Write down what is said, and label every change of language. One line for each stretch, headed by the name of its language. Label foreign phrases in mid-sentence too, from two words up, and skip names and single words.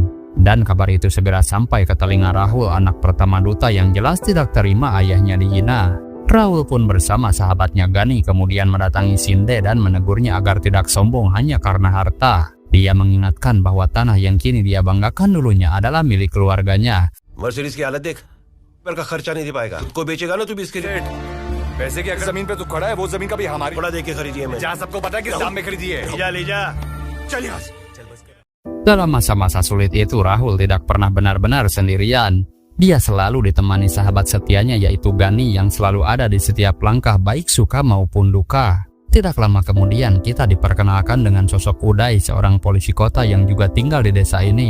Indonesian: Dan kabar itu segera sampai ke telinga Rahul, anak pertama Duta yang jelas tidak terima ayahnya dihina. Rahul pun bersama sahabatnya Gani kemudian mendatangi Shinde dan menegurnya agar tidak sombong hanya karena harta. Dia mengingatkan bahwa tanah yang kini dia banggakan dulunya adalah milik keluarganya.
Hindi: मर्सिडीज की हालत देख, पर का खर्चा नहीं दे पाएगा. कोई बेचेगा ना तू भी इसके लिए. पैसे की अगर जमीन पे तू खड़ा है, वो जमीन कभी हमारी बड़ा देके खरीदी है मैं. जहाँ सबको पता है किस दाम में खरीदी है. ले जा. चल यहाँ से.
Indonesian: Dalam masa-masa sulit itu, Rahul tidak pernah benar-benar sendirian. Dia selalu ditemani sahabat setianya yaitu Gani yang selalu ada di setiap langkah baik suka maupun duka. Tidak lama kemudian kita diperkenalkan dengan sosok Uday, seorang polisi kota yang juga tinggal di desa ini.